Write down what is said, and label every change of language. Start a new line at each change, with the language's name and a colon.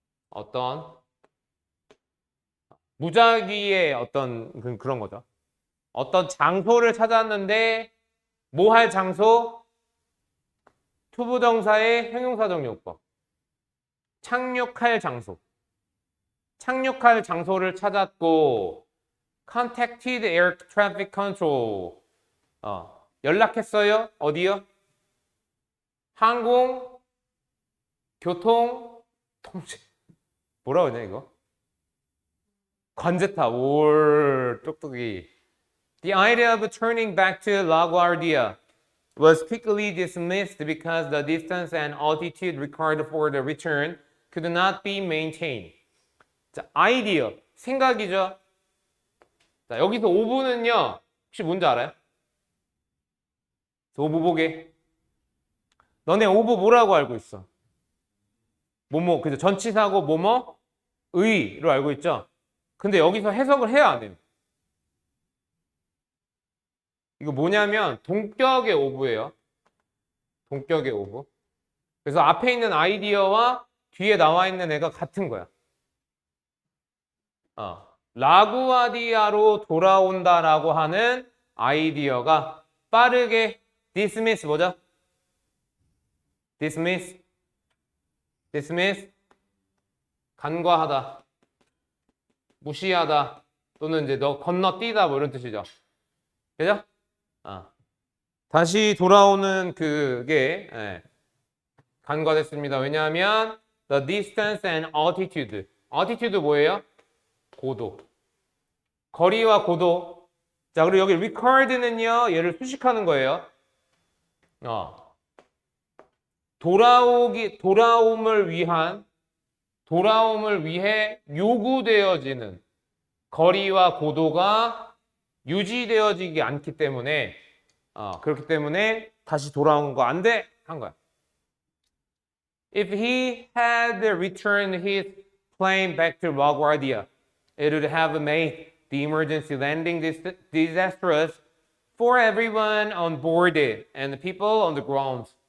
Korean: 어떤 무작위의 어떤 그런 거죠. 어떤 장소를 찾았는데 뭐 할 장소? 투부정사의 형용사적 용법. 착륙할 장소. 착륙할 장소를 찾았고
English: contacted air traffic control.
Korean: 연락했어요. 어디요? 항공, 교통, 통신. 뭐라 그러냐 이거? 관제타. 올 똑똑이.
English: The idea of turning back to LaGuardia was quickly dismissed because the distance and altitude required for the return could not be maintained.
Korean: 자, 아이디어, 생각이죠. 자, 여기서 오브는요, 혹시 뭔지 알아요? 오브 보게. 너네 오브 뭐라고 알고 있어? 뭐뭐, 그죠? 전치사고 뭐뭐, 의로 알고 있죠? 근데 여기서 해석을 해야 안 해요. 이거 뭐냐면 동격의 오브예요. 동격의 오브. 그래서 앞에 있는 아이디어와 뒤에 나와 있는 애가 같은 거야. 라구아디아로 돌아온다라고 하는 아이디어가 빠르게 dismiss 뭐죠? dismiss 간과하다, 무시하다, 또는 이제 너 건너뛰다 뭐 이런 뜻이죠. 그죠? 다시 돌아오는 그게 간과됐습니다. 왜냐하면
English: the distance and altitude.
Korean: altitude 뭐예요? 고도. 거리와 고도. 자, 그리고 여기 record는요, 얘를 수식하는 거예요. 돌아옴을 위해 요구되어지는 거리와 고도가 유지되어지지 않기 때문에 그렇기 때문에 다시 돌아온 거 안 돼! 한 거야.
English: If he had returned his plane back to LaGuardia, it would have made the emergency landing disastrous for everyone on board it and the people on the ground.